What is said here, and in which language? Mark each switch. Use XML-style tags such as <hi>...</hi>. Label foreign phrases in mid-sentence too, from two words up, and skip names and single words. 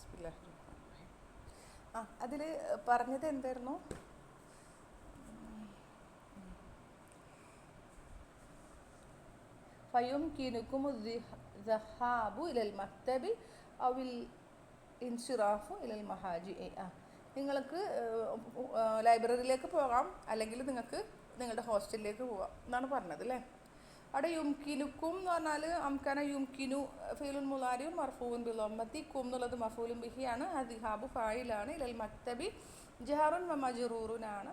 <ml>അതിൽ പറഞ്ഞത് എന്തായിരുന്നു?</ml> <ar>فيمكنكم الذهاب إلى المكتب أو الانصراف إلى المحاجئ.</ar> <ml>നിങ്ങൾക്ക് ലൈബ്രറിയിലേക്ക് പോകാം, അല്ലെങ്കിൽ നിങ്ങൾക്ക് നിങ്ങളുടെ ഹോസ്റ്റലിലേക്ക് പോകാം എന്നാണ് പറഞ്ഞത് അല്ലേ. അവിടെ യുംകിനുക്കും എന്ന് പറഞ്ഞാൽ</ml> <ar>أمكن يمكن فعل مضارع مرفوع بالضمة</ar> <ml>കും എന്നുള്ളത്</ml> <ar>مفعول به.</ar> <ml>അദ്ഹാബു ഫായിലാണ്.</ml> <ar>إلى المكتب جار ومجرور.</ar>